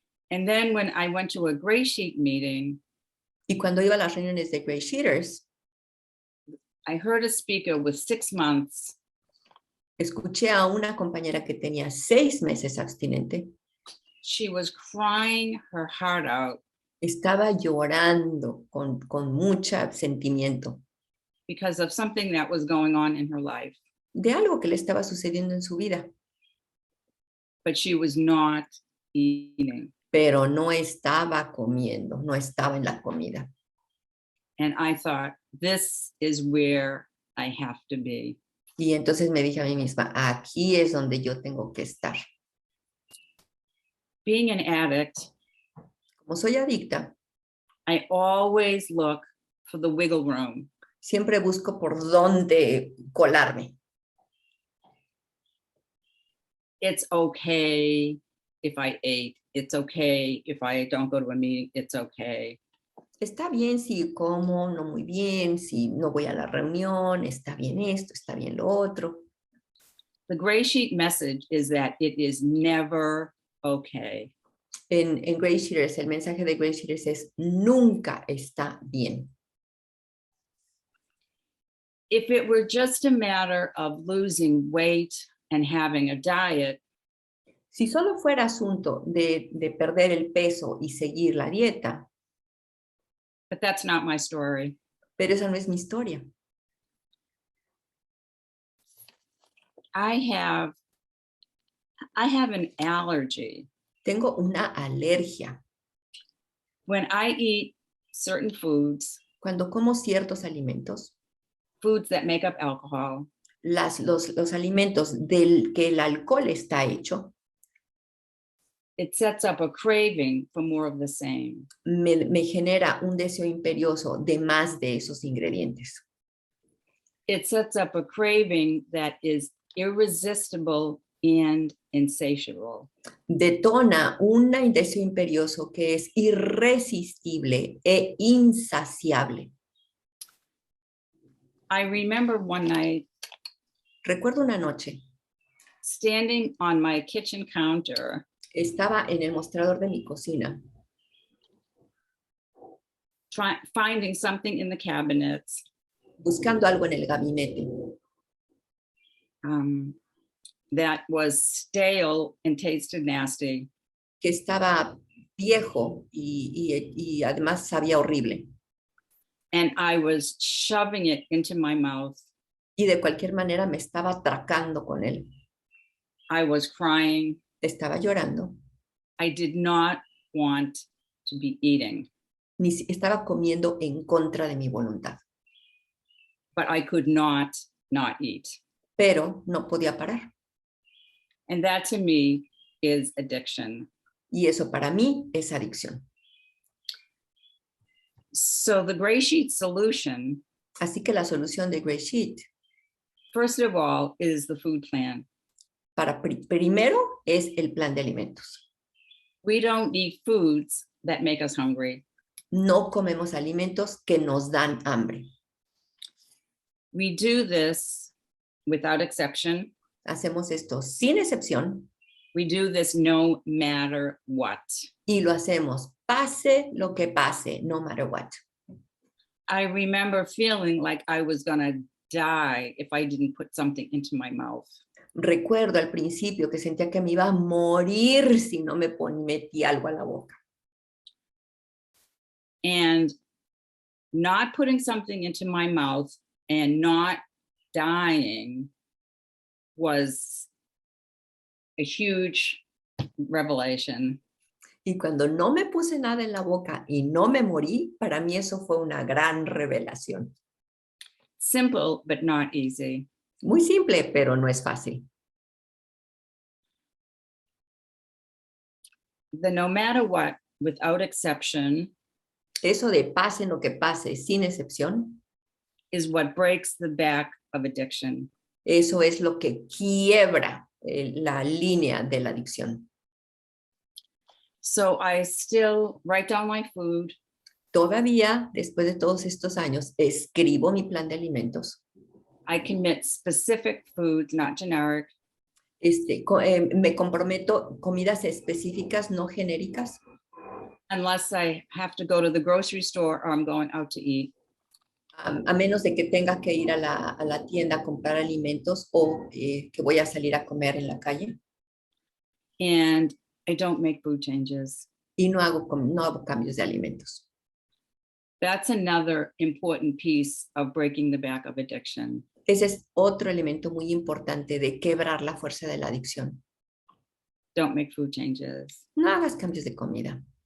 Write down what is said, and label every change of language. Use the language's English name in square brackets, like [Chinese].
[English] And then when I went to a GreySheet meeting, [Spanish] Y cuando iba a las reuniones de GreySheeters, [English] I heard a speaker with 6 months. [Spanish] Escuché a una compañera que tenía 6 meses abstinente. [English] She was crying her heart out. [Spanish] Estaba llorando con mucho sentimiento. [English] Because of something that was going on in her life. [Spanish] De algo que le estaba sucediendo en su vida. [English] But she was not eating. [Spanish] Pero no estaba comiendo, no estaba en la comida. [English] And I thought, this is where I have to be. [Spanish] Y entonces me dije a mí misma, aquí es donde yo tengo que estar. [English] Being an addict, [Spanish] como soy adicta, [English] I always look for the wiggle room. [Spanish] Siempre busco por dónde colarme. [English] It's okay if I ate. It's okay if I don't go to a meeting. It's okay. [Spanish] Está bien si como, no muy bien, si no voy a la reunión, está bien esto, está bien lo otro. [English] The GreySheet message is that it is never okay. [Spanish] En GreySheeters, el mensaje de GreySheeters es nunca está bien. [English] If it were just a matter of losing weight and having a diet, [Spanish] si solo fuera asunto de perder el peso y seguir la dieta, [English] but that's not my story. [Spanish] Pero esa no es mi historia. [English] I have an allergy. [Spanish] Tengo una alergia. [English] When I eat certain foods, [Spanish] cuando como ciertos alimentos, [English] foods that make up alcohol, [Spanish] los alimentos del que el alcohol está hecho, [English] it sets up a craving for more of the same. [Spanish] Me genera un deseo imperioso de más de esos ingredientes. [English] It sets up a craving that is irresistible and insatiable. [Spanish] Detona un deseo imperioso que es irresistible e insaciable. [English] I remember one night, [Spanish] recuerdo una noche, [English] standing on my kitchen counter, [Spanish] estaba en el mostrador de mi cocina, [English] finding something in the cabinets, [Spanish] buscando algo en el gabinete, [English] that was stale and tasted nasty. [Spanish] que estaba viejo y además sabía horrible. [English] And I was shoving it into my mouth. [Spanish] Y de cualquier manera me estaba atracando con él. [English] I was crying. [Spanish] Estaba llorando. [English] I did not want to be eating. [Spanish] Estaba comiendo en contra de mi voluntad. [English] But I could not eat. [Spanish] Pero no podía parar. [English] And that to me is addiction. [Spanish] Y eso para mí es adicción. [English] So the GreySheet solution, [Spanish] así que la solución de GreySheet, [English] first of all, is the food plan. [Spanish] Primero es el plan de alimentos. [English] We don't eat foods that make us hungry. [Spanish] No comemos alimentos que nos dan hambre. [English] We do this without exception. [Spanish] Hacemos esto sin excepción. [English] We do this no matter what. [Spanish] Y lo hacemos pase lo que pase, [English] no matter what. I remember feeling like I was gonna die if I didn't put something into my mouth. [Spanish] Recuerdo al principio que sentía que me iba a morir si no me metí algo a la boca. [English] And not putting something into my mouth and not dying was a huge revelation. [Spanish] Y cuando no me puse nada en la boca y no me morí, para mí eso fue una gran revelación. [English] Simple, but not easy. [Spanish] Muy simple, pero no es fácil. [English] The no matter what, without exception, [Spanish] eso de pase lo que pase, sin excepción, [English] is what breaks the back of addiction. [Spanish] Eso es lo que quiebra la línea de la adicción. [English] So I still write down my food. [Spanish] Todavía, después de todos estos años, escribo mi plan de alimentos. [English] I commit specific foods, not generic. [Spanish] Me comprometo comidas específicas, no genéricas, [English] Unless I have to go to the grocery store or I'm going out to eat. [Spanish] a menos de que tenga que ir a la tienda a comprar alimentos o que voy a salir a comer en la calle. [English] And I don't make food changes. [Spanish] Y no hago cambios de alimentos. [English] That's another important piece of breaking the back of addiction. [Spanish] Ese es otro elemento muy importante de quebrar la fuerza de la adicción. [English] Don't make food changes. [Spanish] No hagas cambios de comida.